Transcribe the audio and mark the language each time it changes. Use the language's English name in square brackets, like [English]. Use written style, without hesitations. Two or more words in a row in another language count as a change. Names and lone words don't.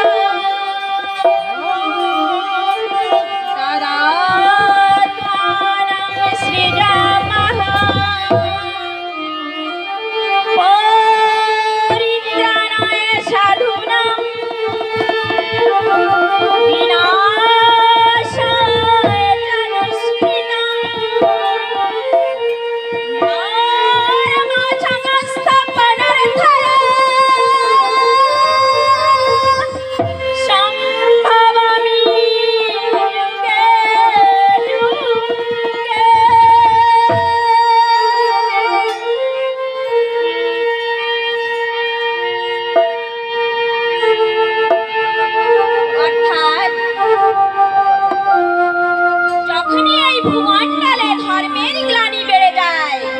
[Sanskrit] तदात्मानं सृजामः परित्राणाय साधूनां विनाशाय च दुष्कृतां धर्मसंस्थापनार्थाय सम्भवामि युगे অর্থাৎ [Bangla] যখনই এই ভূমণ্ডলে ধর্মের গ্লানি বেড়ে যায়